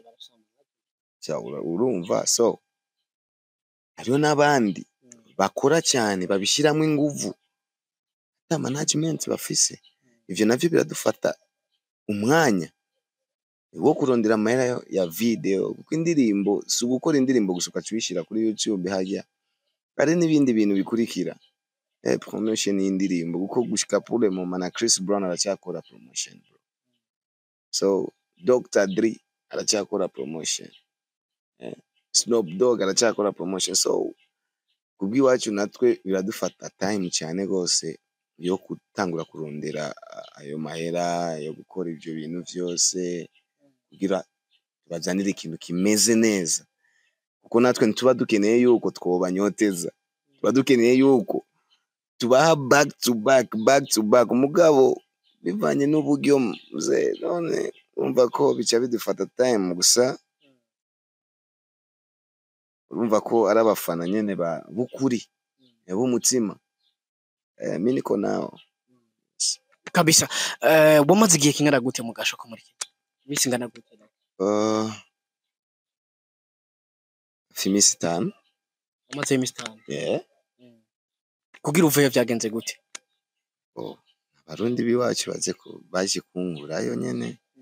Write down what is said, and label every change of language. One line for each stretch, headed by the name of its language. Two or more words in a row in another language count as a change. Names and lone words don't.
Rundi: barasoma urumva so hariyo n'abandi bakora cyane babishiramo inguvu ata management bafise ivyo navyo biradufata umwanya wo kurondera amahera ya video kuko indirimbo si gukora indirimbo gusuka cubishira kuri YouTube hajya ari n'ibindi bintu bikurikira promotion y'indirimbo kuko gushika pure mu mana Chris Brown aracyakora promotion bro so Dr. Dre aracyakora promotion Snoop Dogg aracyakora promotion so kubwiwacu natwe biradufata time cyane gose yo gutangura kurondera ayo mahera yo gukora ibyo bintu byose kugira bazanire ikintu kimeze neza kuko natwe ntuba dukeneye yuko twobanyoteza tuba dukeneye yuko tubaha
English: back to back
Rundi: umugabo bivanye n'uburyo mze none urumva ko bica bidufata time gusa urumva ko ari abafana nyene ba bukuri b'umutima
Swahili: mimi niko nao
Rundi: kabisa. Wamaze igihe kingana gute mu gasho ko muri imisi ngana gute? Imisi 5. Wamaze imisi 5? Yeah. Kugira uvuye vyagenze gute? Abarundi biwacu baje kungurayo nyene.